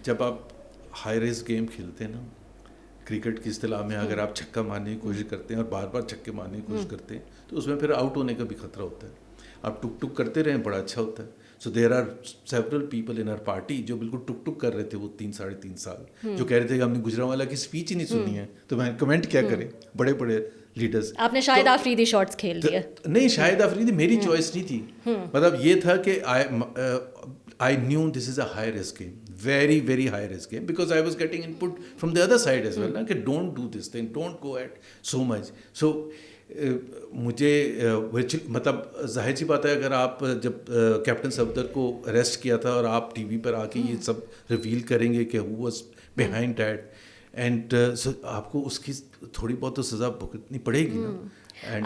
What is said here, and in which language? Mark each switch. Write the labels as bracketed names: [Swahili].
[Urdu] جب آپ high race game کھیلتے ہیں نا, کرکٹ کی اصطلاح میں اگر آپ چھکا مارنے کی کوشش کرتے ہیں اور بار بار چھکے مارنے کی کوشش کرتے ہیں تو اس میں پھر آؤٹ ہونے کا بھی خطرہ ہوتا ہے. آپ ٹک ٹک کرتے رہیں بڑا اچھا ہوتا ہے. [English] so there are several people in our party [Urdu] جو بالکل ٹک ٹک کر رہے تھے وہ 3-3.5 سال, جو کہہ رہے تھے کہ ہم نے گجرانوالا کی اسپیچ ہی نہیں سنی ہے, تو میں کمنٹ کیا کریں. بڑے بڑے لیڈرز. آپ نے شاہد آفریدی شارٹس کھیل دیے. نہیں, شاہد آفریدی میری چوائس نہیں تھی. مطلب یہ تھا کہ [English] I knew this is a high risk game, very very high risk game, because I was getting input from the other side as well, کہ don't do this thing, don't go at so much. [Urdu] So مجھے مطلب ظاہر سی بات ہے, اگر آپ جب captain Safdar کو اریسٹ کیا تھا اور آپ ٹی وی پر آ کے یہ سب ریویل کریں گے کہ [English] who was behind that, [Urdu] and آپ کو اس کی تھوڑی بہت تو سزا بھگتنی پڑے گی نا.